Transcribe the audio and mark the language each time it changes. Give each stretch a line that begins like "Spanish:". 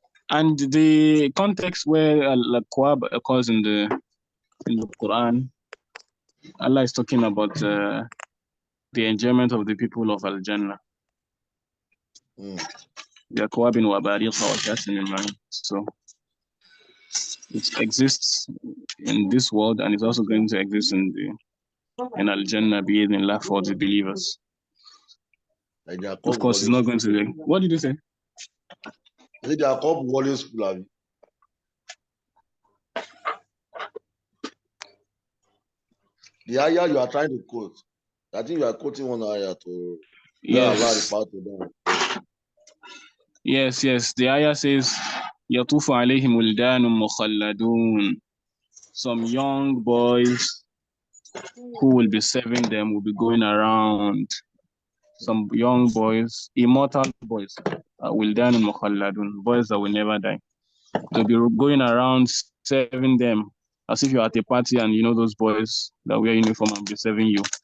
English: And the context where al-Akwab occurs in the Quran, Allah is talking about the enjoyment of the people of Al-Jannah.
Arabic: بأكواب وأباريق وكأس من معين.
English: So it exists in this world and it's also going to exist in Al-Jannah bi'idhnillah for the believers. Like their Of cup course, it's not going to be. What did you say? Their cup always full of. The ayah you are trying to quote, I think you are quoting one ayah to Allah Yes. refer to them. Yes. The ayah says,
Arabic: يَطُوفُ عَلَيْهِمْ وِلْدَانٌ مُخَلَّدُونَ.
English: Some young boys who will be serving them will be going around. Some young boys, immortal boys,
Arabic: وِلْدَانٌ مُخَلَّدُونَ,
English: boys that will never die. They'll be going around serving them as if you're at a party and you know those boys that wear uniform and be serving you.